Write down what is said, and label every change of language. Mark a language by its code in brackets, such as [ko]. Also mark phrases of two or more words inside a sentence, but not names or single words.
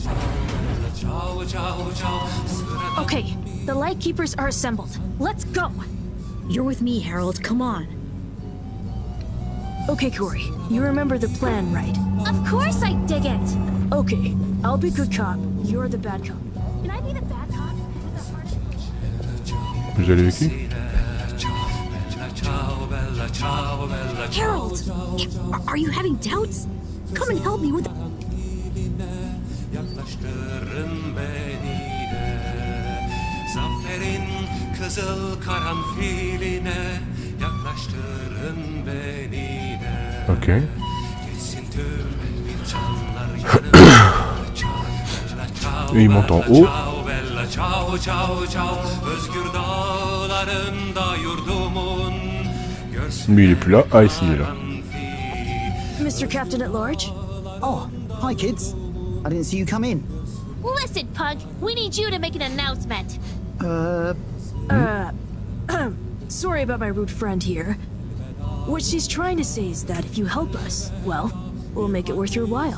[en] Okay, the Lightkeepers are assembled. Let's go! You're with me, Harold. Come on. Okay, Corey. You remember the plan, right? Of course I dig it! Okay. I'll be good cop. You're the bad cop. Can I be the bad cop? [fr] Vous allez avec qui? [en] Harold! Are you having doubts? Come and help me with... [tr] Zaferin kızıl karanfiline yaklaştırın beni de. Ok. Gitsin tüm insanlar [fr] Et il monte en haut. [it] Bella ciao ciao ciao [tr] özgür dağlarında yurdumun. [fr] Lui il est plus là. Ah ici il est là. [en] Mr. Captain at Large? Oh, hi kids. I didn't see you come in. Listen, Pug, we need you to make an announcement. Sorry about my rude friend here. What she's trying to say is that if you help us, well, we'll make it worth your while.